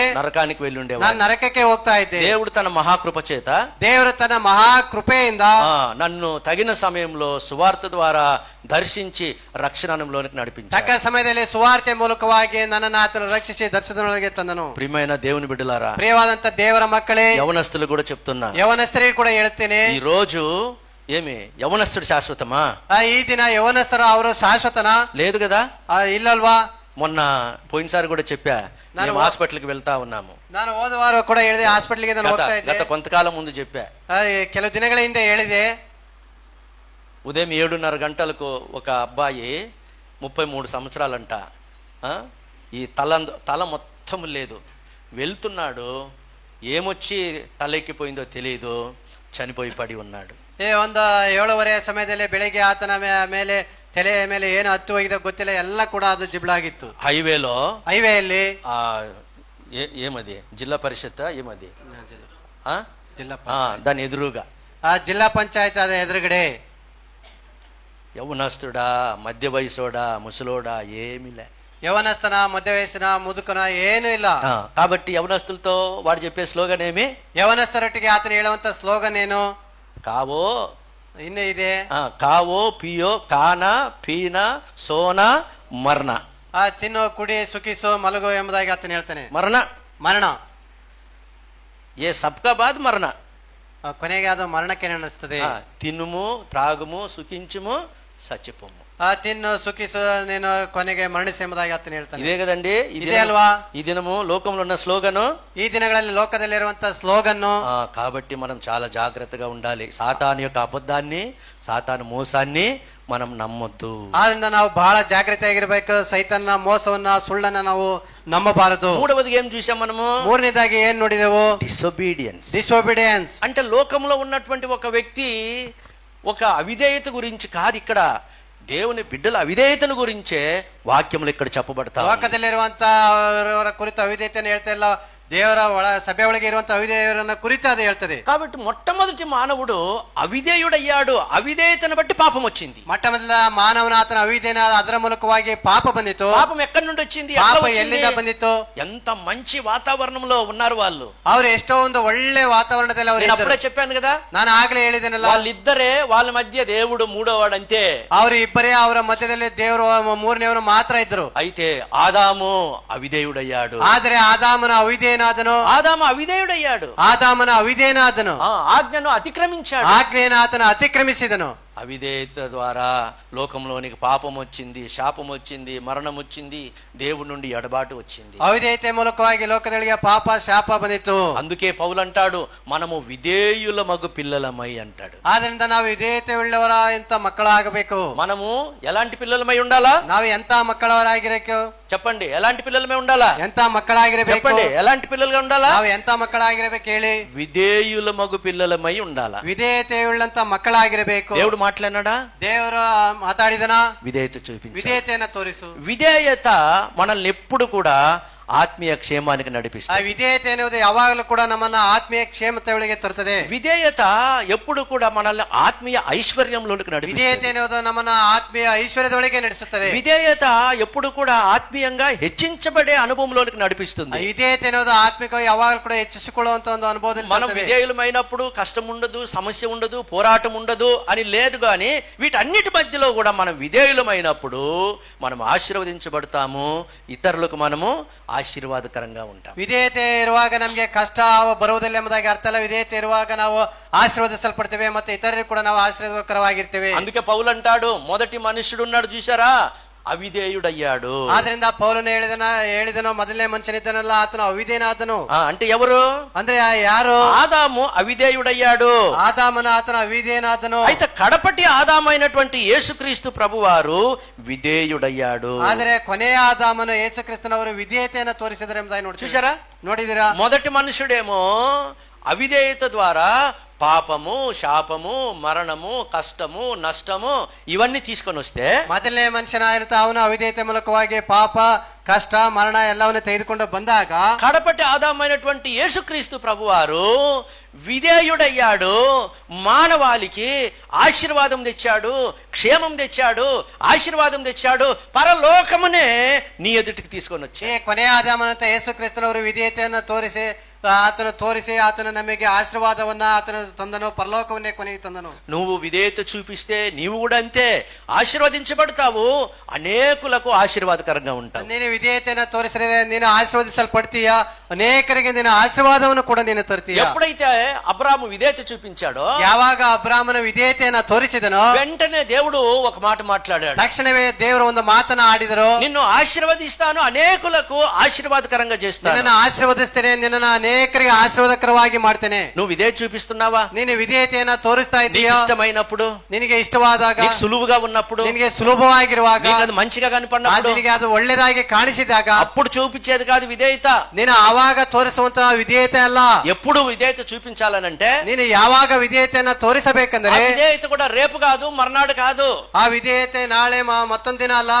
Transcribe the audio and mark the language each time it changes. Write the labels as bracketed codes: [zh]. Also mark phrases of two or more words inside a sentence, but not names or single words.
[te] నరకానికి వెళ్ళి ఉండేవాడిని. [kn] ನಾನು నరకಕ್ಕೆ ಹೋಗ್ತಾ ಇದ್ದೆ. [te] దేవుడు తన మహాకృప చేత, [kn] ದೇವರು ತನ್ನ ಮಹಾ ಕೃಪೆಯಿಂದ [te] నన్ను తగిన సమయంలో సువార్త ద్వారా దర్శించి రక్షణలోనికి నడిపించాడు. [kn] ತಕ್ಕ ಸಮಯದಲ್ಲಿ ಸುವಾರ್ತೆ ಮೂಲಕವಾಗಿ ನನ್ನನ್ನು ಆತನು ರಕ್ಷಿಸಿ ದರ್ಶನದೊಳಗೆ ತಂದನು. [te] ప్రియమైన దేవుని బిడ్డలారా, [kn] ಪ್ರಿಯವಾದಂತ ದೇವರ ಮಕ್ಕಳೇ, [te] యవనస్తులు కూడా చెప్తున్నా, [kn] ಯವನಸ್ಥರಿಗೆ ಕೂಡ ಹೇಳ್ತೇನೆ, [te] ఈ రోజు ఏమి యవనస్తుడు శాశ్వతమా? [kn] ಈ ದಿನ ಯವನಸ್ಥರು ಅವರು ಶಾಶ್ವತನ? [te] లేదు కదా. [kn] ಇಲ್ಲಲ್ವಾ? [te] మొన్న పోయినసారి కూడా చెప్పా, మేము హాస్పిటల్కి వెళ్తా ఉన్నాము. [kn] ನಾನು ಹೋದ ವಾರ ಕೂಡ ಹೇಳಿದೆ, ಹಾಸ್ಪಿಟಲ್ಗೆ ನಾನು ಹೋಗ್ತಾ ಇದ್ದೆ. [te] గత కొంతకాలం ముందు చెప్పా, [kn] ಕೆಲವು ದಿನಗಳ ಹಿಂದೆ ಹೇಳಿದೆ. [te] ఉదయం 7:30 గంటలకు ఒక అబ్బాయి 33 సంవత్సరాలంట, ఈ తల మొత్తం లేదు, వెళ్తున్నాడు, ఏమొచ్చి తలెక్కిపోయిందో తెలియదు, చనిపోయి పడి ఉన్నాడు. [kn] ಒಂದು 7:30 ಸಮಯದಲ್ಲಿ ಬೆಳಿಗ್ಗೆ ಆತನ ಮೇಲೆ ತಲೆಯ ಮೇಲೆ ಏನು ಹತ್ತು ಹೋಗಿದೆ ಗೊತ್ತಿಲ್ಲ, ಎಲ್ಲ ಕೂಡ ಅದು ಜಿಬ್ಳಾಗಿತ್ತು. [te] హైవేಯಲ್ಲಿ ఏమది జిల్లా పరిషత్, ఏమది దాని ఎదురుగా జిల్లా పంచాయతీ అదే ఎదురుగడే. యవనస్తుడా, మధ్య వయసోడా, ముసలోడా ఏమిలే, [kn] ಯವನಸ್ತನ, ಮಧ್ಯ ವಯಸುನ, ಮುದುಕನ ಏನು ಇಲ್ಲ. [te] కాబట్టి యవనస్తులతో వాడు చెప్పే స్లోగన్ ఏమి? [kn] యవనస్తరొಟ್ಟಿಗೆ ಆತನ ಹೇಳುವಂತ ಸ್ಲೋಗನ್ ಏನು? [hi] కావో, [kn] ಇನ್ನೂ ಇದೆ, [hi] खाओ पियो खाना पीना सोना मरण. [kn] ತಿನ್ನೋ, ಕುಡಿ, ಸುಖಿಸೋ, ಮಲಗೋ ಎಂಬುದಾಗಿ ಆತನ ಹೇಳ್ತಾನೆ. ಮರಣ [hi] ये सबका बाद मरण, [kn] ಕೊನೆಗೆ ಅದು ಮರಣಕ್ಕೆ ನಡೆಸ್ತದೆ. [te] తినుము, త్రాగుము, సుఖించుము, చచ్చిపోము. [kn] ತಿನ್ನು ಸುಖಿಸು ನೀನು ಕೊನೆಗೆ ಮರಣಿಸು ಎಂಬುದಾಗಿ ಆತನು ಹೇಳ್ತಾನೆ. [te] ఇదే కదండి [kn] ಇದೇ ಅಲ್ವಾ [te] ఈ దినము లోకంలో ఉన్న స్లోగను. [kn] ಈ ದಿನಗಳಲ್ಲಿ ಲೋಕದಲ್ಲಿರುವಂತ ಸ್ಲೋಗನ್ನು. [te] కాబట్టి మనం చాలా జాగ్రత్తగా ఉండాలి. సాతాను యొక్క అబద్ధాన్ని, సాతాను మోసాన్ని మనం నమ్మొద్దు. [kn] ಆದ್ರಿಂದ ನಾವು ಬಹಳ ಜಾಗೃತಿಯಾಗಿರ್ಬೇಕು. ಸೈತಾನ ಮೋಸವನ್ನ, ಸುಳ್ಳನ್ನ ನಾವು ನಂಬಬಾರದು. [te] మూడవది ఏం చూసాం మనము? [kn] ಮೂರನೇದಾಗಿ ಏನ್ ನೋಡಿದೆವು? [te] డిసొబీడియన్స్. అంటే లోకంలో ఉన్నటువంటి ఒక వ్యక్తి ఒక అవిధేయత గురించి కాదు, ఇక్కడ దేవుని బిడ్డల అవిధేయతను గురించే వాక్యములు ఇక్కడ చెప్పబడతాయి. [kn] ಲೋಕದಲ್ಲಿರುವಂತ ಅವರ ಕುರಿತು ಅವಿಧೇಯತೆಯನ್ನು ಹೇಳ್ತಾ ಇಲ್ಲ, ದೇವರ ಸಭೆ ಒಳಗೆ ಇರುವಂತ ಅವಿಧೇಯರನ್ನ ಕುರಿತು ಅದು ಹೇಳ್ತದೆ. [te] కాబట్టి మొట్టమొదటి మానవుడు అవిధేయుడయ్యాడు. అవిధేయతను బట్టి పాపం వచ్చింది. [kn] ಮೊಟ್ಟಮೊದಲ ಮಾನವನ ಆತನ ಅವಿಧೇಯನ, ಅದರ ಮೂಲಕವಾಗಿ ಪಾಪ ಬಂದಿತ್ತು. [te] పాపం ఎక్కడి నుండి వచ్చింది? [kn] ಪಾಪ ಎಲ್ಲಿಂದ ಬಂದಿತ್ತು? [te] ఎంత మంచి వాతావరణంలో ఉన్నారు వాళ్ళు. [kn] ಅವ್ರು ಎಷ್ಟೋ ಒಂದು ಒಳ್ಳೆ ವಾತಾವರಣದಲ್ಲಿ ಅವರು [te] నేను అప్పుడే చెప్పాను కదా, [kn] ನಾನು ಆಗ್ಲೇ ಹೇಳಿದ್ದೇನಲ್ಲ, [te] వాళ్ళిద్దరే, వాళ్ళ మధ్య దేవుడు మూడోవాడు అంతే. [kn] ಅವರು ಇಬ್ಬರೇ, ಅವರ ಮಧ್ಯದಲ್ಲಿ ದೇವರು ಮೂರನೇವರು ಮಾತ್ರ ಇದ್ರು. [te] అయితే ఆదాము అవిధేయుడయ్యాడు. [kn] ಆದರೆ ಆದಾಮನ ಅವಿಧೇಯನಾದನು. [te] ఆదాము అవిధేయుడయ్యాడు. [kn] ಆದಾಮನ ಅವಿಧೇಯನಾದನು. [te] ఆజ్ఞను అతిక్రమించాడు. [kn] ಆಜ್ಞೆಯನ್ನು ಆತನ ಅತಿಕ್ರಮಿಸಿದನು. [te] అవిధేయత ద్వారా లోకంలోనికి పాపం వచ్చింది, శాపం వచ్చింది, మరణం వచ్చింది, దేవుడి నుండి ఎడబాటు వచ్చింది. [kn] ಅವಿಧೇಯತೆ ಮೂಲಕವಾಗಿ ಲೋಕದೊಳಗೆ ಪಾಪ ಶಾಪ ಬಂದಿತ್ತು. [te] అందుకే పౌలు అంటాడు, మనము విధేయుల మగు పిల్లలమై అంటాడు. [kn] ಆದ್ರಿಂದ ನಾವು ವಿಧೇಯತೆ ಉಳ್ಳವರ ಎಂತ ಮಕ್ಕಳಾಗಬೇಕು. [te] మనము ఎలాంటి పిల్లలమై ఉండాలా? [kn] ನಾವು ಎಂತ ಮಕ್ಕಳವರಾಗಿರಬೇಕು? [te] చెప్పండి, ఎలాంటి పిల్లలమై ఉండాలా? [kn] ಎಂತ ಮಕ್ಕಳಾಗಿರಬೇಕು? [te] చెప్పండి, ఎలాంటి పిల్లలుగా ఉండాలా? [kn] ನಾವು ಎಂತ ಮಕ್ಕಳಾಗಿರಬೇಕು ಹೇಳಿ? [te] విధేయుల మగు పిల్లలమై ఉండాలా. [kn] ವಿಧೇಯತೆ ಉಳ್ಳಂತ ಮಕ್ಕಳಾಗಿರಬೇಕು. [te] దేవుడు మాట్లాడినాడా? [kn] ದೇವರು ಮಾತಾಡಿದನ? [te] విధేయత చూపించు. [kn] ವಿಧೇಯತೆಯನ್ನು ತೋರಿಸು. [te] విధేయత మనల్ని ఎప్పుడు కూడా ఆత్మీయ క్షేమానికి ಆ నడిపిస్తుంది. [kn] ವಿಧೇಯತೆ ಎನ್ನುವುದು ಯಾವಾಗಲೂ ಕೂಡ ನಮ್ಮನ್ನ ಆತ್ಮೀಯ ಕ್ಷೇಮತೆ ಒಳಗೆ ತರುತ್ತದೆ. [te] విధేయత ఎప్పుడు కూడా మనల్ని ఆత్మీయ ఐశ్వర్యంలోనికి నడిపిస్తుంది. [kn] ವಿಧೇಯತೆ ಎನ್ನುವುದು ನಮ್ಮನ್ನ ಆತ್ಮೀಯ ಐಶ್ವರ್ಯದೊಳಗೆ ನಡೆಸುತ್ತದೆ. [te] విధేయత ఎప్పుడు కూడా ఆత్మీయంగా హెచ్చించబడే అనుభవంలోనికి నడిపిస్తుంది. [kn] ವಿಧೇಯತೆ ಎನ್ನುವುದು ಆತ್ಮಿಕವಾಗಿ ಯಾವಾಗಲೂ ಕೂಡ ಹೆಚ್ಚಿಸಿಕೊಳ್ಳುವಂತ ಒಂದು ಅನುಭವದಲ್ಲಿ [te] మనం విధేయులమైనప్పుడు కష్టం ఉండదు, సమస్య ఉండదు, పోరాటం ఉండదు అని లేదు. కానీ వీటన్నిటి మధ్యలో కూడా మనం విధేయులమైనప్పుడు మనం ఆశీర్వదించబడతాము, ఇతరులకు మనము ఆశీర్వాదకరంగా ఉంటాం. [kn] ವಿಧೇಯತೆ ಇರುವಾಗ ನಮಗೆ ಕಷ್ಟ ಬರುವುದಿಲ್ಲ ಎಂಬುದಾಗಿ ಅರ್ಥ ಅಲ್ಲ. ವಿಧೇಯತೆ ಇರುವಾಗ ನಾವು ಆಶೀರ್ವದಿಸಲ್ಪಡ್ತೇವೆ ಮತ್ತೆ ಇತರರಿಗೆ ಕೂಡ ನಾವು ಆಶೀರ್ವಾದಕರವಾಗಿರ್ತೇವೆ. [te] అందుకే పౌలు అంటాడు, మొదటి మనుషుడు ఉన్నాడు చూసారా, అవిధేయుడయ్యాడు. [kn] ಆದ್ರಿಂದ ಪೌಲನು ಹೇಳಿದನು ಮೊದಲನೇ ಮನುಷ್ಯನಿದ್ದನಲ್ಲ, ಆತನು ಅವಿಧೇಯನಾದನು. [te] అంటే ఎవరు? [kn] ಅಂದ್ರೆ ಯಾರು? [te] ఆదాము అవిధేయుడయ్యాడు. [kn] ಆದಾಮನ ಆತನ ಅವಿಧೇಯನಾದನು. [te] అయితే కడపటి ఆదామైనటువంటి యేసుక్రీస్తు ప్రభువారు విధేయుడయ్యాడు. [kn] ಆದರೆ ಕೊನೆಯ ಆದಾಮನು ಯೇಸು ಕ್ರಿಸ್ತನವರು ವಿಧೇಯತೆಯನ್ನು ತೋರಿಸಿದರೆ ಎಂಬುದಾಗಿ [te] చూసారా? [kn] ನೋಡಿದಿರಾ? [te] మొదటి మనుషుడేమో అవిధేయత ద్వారా పాపము, శాపము, మరణము, కష్టము, నష్టము ఇవన్నీ తీసుకొని వస్తే, [kn] ಮೊದಲನೇ ಮನುಷ್ಯನಾಗಿರುತ್ತ ಅವನು ಅವಿಧೇಯತೆ ಮೂಲಕವಾಗಿ ಪಾಪ, ಕಷ್ಟ, ಮರಣ ಎಲ್ಲವನ್ನು ತೆಗೆದುಕೊಂಡು ಬಂದಾಗ [te] కడపటి ఆదామైనటువంటి యేసుక్రీస్తు ప్రభువారు విధేయుడయ్యాడు. మానవాళికి ఆశీర్వాదం తెచ్చాడు, క్షేమం తెచ్చాడు, ఆశీర్వాదం తెచ్చాడు, పరలోకమునే నీ ఎదుటికి తీసుకొని వచ్చి. [kn] ಕೊನೆಯ ಆದಾಮನಂತ ಯೇಸು ಕ್ರಿಸ್ತನವರು ವಿಧೇಯತೆಯನ್ನು ತೋರಿಸಿ ಆತನು ನಮಗೆ ಆಶೀರ್ವಾದವನ್ನ ಆತನು ತಂದನು, ಪರಲೋಕವನ್ನೇ ಕೊನೆಗೆ ತಂದನು. [te] నువ్వు విధేయత చూపిస్తే నీవు కూడా అంతే ఆశీర్వదించబడతావు, అనేకులకు ఆశీర్వాదకరంగా ఉంటావు. [kn] ನೀನು ವಿಧೇಯತೆಯನ್ನು ತೋರಿಸಿದರೆ ನೀನು ಆಶೀರ್ವದಿಸಲ್ಪಡ್ತೀಯ, ಅನೇಕರಿಗೆ ನಿನ್ನ ಆಶೀರ್ವಾದವನ್ನು ಕೂಡ ನೀನು ತರ್ತೀಯ. [te] ఎప్పుడైతే అబ్రాహాము విధేయత చూపించాడో, [kn] ಯಾವಾಗ ಅಬ್ರಾಮನ ವಿಧೇಯತೆಯನ್ನು ತೋರಿಸಿದನೋ [te] వెంటనే దేవుడు ఒక మాట మాట్లాడాడు. [kn] ತಕ್ಷಣವೇ ದೇವರು ಒಂದು ಮಾತನ್ನ ಆಡಿದರು. [te] నిన్ను ఆశీర్వదిస్తాను, అనేకులకు ఆశీర్వాదకరంగా చేస్తాను. [kn] ನಿನ್ನನ್ನು ಆಶೀರ್ವದಿಸ್ತೇನೆ, ನಿನ್ನನ್ನು ಅನೇಕರಿಗೆ ಆಶೀರ್ವಾದಕರವಾಗಿ ಮಾಡ್ತೇನೆ. [te] నువ్వు విధేయత చూపిస్తున్నావా? [kn] ನೀನು ವಿಧೇಯತೆಯನ್ನ ತೋರಿಸ್ತಾ [te] నీకు [kn] ಇದ್ದೀಯಾ? [te] ఇష్టమైనప్పుడు, [kn] ನಿನಗೆ ಇಷ್ಟವಾದಾಗ, [te] నీకు సులువుగా ఉన్నప్పుడు, [kn] ನಿನಗೆ ಸುಲಭವಾಗಿರುವಾಗ, [te] నీకు అది మంచిగా కనపడినప్పుడు, [kn] ನಿನಗೆ ಅದು ಒಳ್ಳೆದಾಗಿ ಕಾಣಿಸಿದಾಗ [te] అప్పుడు చూపించేది కాదు విధేయత. [kn] ನೀನು ಆವಾಗ ತೋರಿಸುವಂತಹ ವಿಧೇಯತೆ ಅಲ್ಲ. [te] ఎప్పుడు విధేయత చూపించాలనంటే, [kn] ನೀನು ಯಾವಾಗ ವಿಧೇಯತೆಯನ್ನ ತೋರಿಸಬೇಕಂದ್ರೆ [te] ఆ విధేయత కూడా రేపు కాదు, మర్నాడు కాదు, [kn] ಆ ವಿಧೇಯತೆ ನಾಳೆ ಮತ್ತೊಂದು ದಿನ ಅಲ್ಲ,